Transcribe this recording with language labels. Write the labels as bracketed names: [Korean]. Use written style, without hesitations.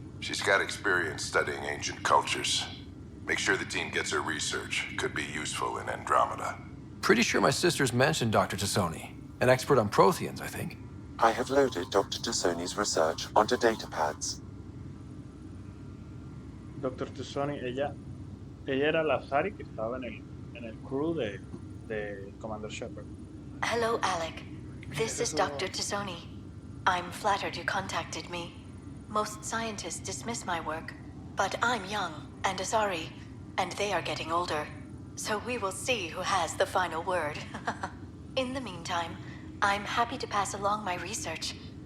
[English] She's got experience studying ancient cultures. Make sure the team gets her research. Could be useful in Andromeda. Pretty sure my sisters mentioned Dr. Tassoni. An expert on Protheans, I think. I have loaded Dr. Tassoni's research onto datapads. Dr. [Spanish] Tisoni, ella era la Asari que estaba en el crew de Commander Shepard. [English] Hello, Alec. This is Dr. Tassoni. I'm flattered you contacted me. Most scientists dismiss my work, but I'm young and Asari, and they are getting older. So we will see who has the final word. In the meantime, I'm happy to pass along my research.